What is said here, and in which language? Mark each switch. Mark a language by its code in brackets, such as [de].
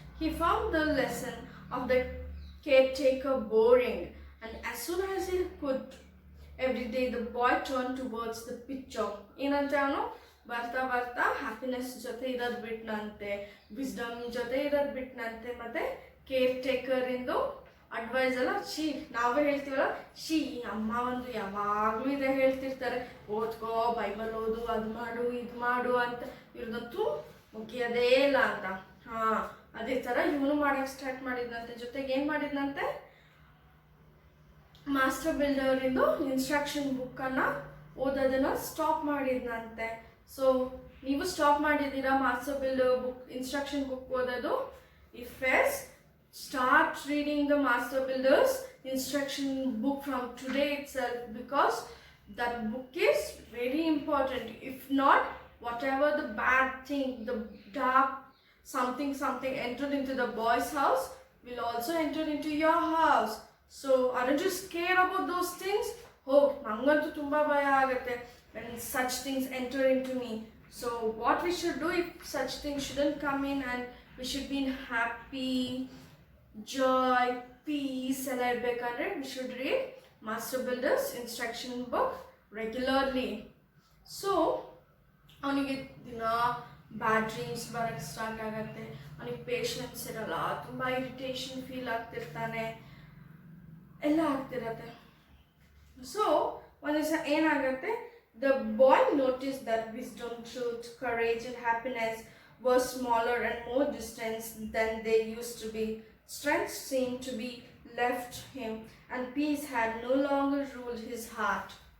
[en] He found the lesson of the caretaker boring, and as soon as he could, every day the boy turned towards the picture. [kn] ಏನಂತ ಅವನು ಬರ್ತಾ ಬರ್ತಾ happiness ಜೊತೆ ಇರೋದು ಬಿಟ್ನಂತೆ, wisdom ಜೊತೆ ಇರೋದು ಬಿಟ್ನಂತೆ, ಮತ್ತೆ ಕೇರ್ ಟೇಕರ್ ಇಂದು ಅಡ್ವೈಸ್ ಎಲ್ಲ ನಾವೇ ಹೇಳ್ತೀವಲ್ಲ, ಈ ಅಮ್ಮ ಒಂದು ಯಾವಾಗಲೂ ಇದೇ ಹೇಳ್ತಿರ್ತಾರೆ, ಓದ್ಕೋ, ಬೈಬಲ್ ಓದು, ಅದು ಮಾಡು, ಇದು ಮಾಡು ಅಂತ. ಇವ್ರದಂತೂ ಮುಗಿಯೋದೇ ಇಲ್ಲ ಅಂತ. ಅದೇ ಥರ ಇವನು ಮಾಡೋಕ್ಕೆ ಸ್ಟಾರ್ಟ್ ಮಾಡಿದ್ನಂತೆ. ಜೊತೆಗೆ ಏನು ಮಾಡಿದ್ನಂತೆ, ಮಾಸ್ಟರ್ ಬಿಲ್ಡರಿಂದು ಇನ್ಸ್ಟ್ರಕ್ಷನ್ ಬುಕ್ಕನ್ನು ಓದೋದನ್ನು ಸ್ಟಾಪ್ ಮಾಡಿದ್ನಂತೆ. ಸೊ ನೀವು ಸ್ಟಾಪ್ ಮಾಡಿದ್ದೀರಾ master builder book instruction book ಓದೋದು? [en] If yes, start reading the Master Builder's instruction book from today itself, because that book is very important. If not, whatever the bad thing, the dark something entered into the boy's house will also enter into your house. So aren't you scared about those things? Oh, [kn] nangantu tumba bhaya agutte [en] when such things enter into me. So what we should do if such things shouldn't come in, and we should be in happy, joy, peace [kn] ಎಲ್ಲ ಇರಬೇಕಂದ್ರೆ [en] we should read Master Builder's instruction book regularly. [kn] So ಅವನಿಗೆ ದಿನ ಬ್ಯಾಡ್ dreams ಬರೋಕ್ಕೆ start ಆಗುತ್ತೆ, ಅವನಿಗೆ patience ಇರಲ್ಲ, ತುಂಬ irritation feel ಆಗ್ತಿರ್ತಾನೆ, ಎಲ್ಲ ಆಗ್ತಿರತ್ತೆ. So ಒಂದು ದಿವಸ ಏನಾಗುತ್ತೆ, [en] the boy noticed that wisdom, truth, courage and happiness were smaller and more distant than they used to be. Strength seemed to be left him, and peace had no longer ruled his heart.